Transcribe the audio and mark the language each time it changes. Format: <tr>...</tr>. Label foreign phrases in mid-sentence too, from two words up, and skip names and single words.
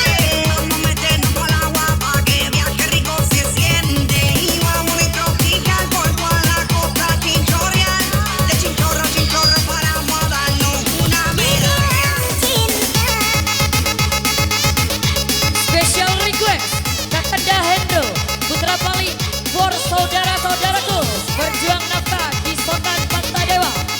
<es>Vamos a meternos por el agua pa' que viaje rico se siente. Y vamos a tropical por toda la costa chinchorreal. De chinchorro a chinchorro paramos a darnos una medalla.</es> <en>Special request</en> <id>Kakanda Hendro Putra Pali for saudara-saudaraku berjuang nafkah di Sotan Pantai Dewa.</id>